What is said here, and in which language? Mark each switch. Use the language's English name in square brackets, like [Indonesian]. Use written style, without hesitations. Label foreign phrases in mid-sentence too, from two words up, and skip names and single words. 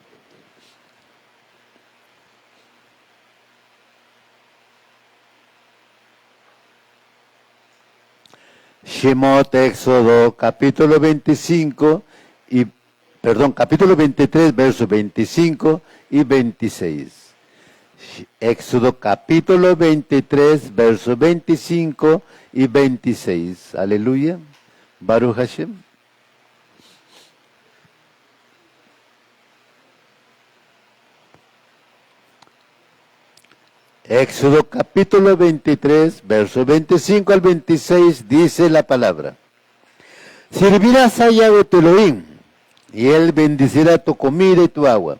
[Spanish] Shemot, Éxodo, capítulo 25 capítulo 23, versos 25 y 26. Éxodo capítulo 23, versos 25 y 26. [Hebrew] Aleluya. ברוך השם. [Spanish] Éxodo capítulo 23, versos 25 al 26, dice la palabra. Servirás a Yahweh tu Elohim, y él bendecirá tu comida y tu agua.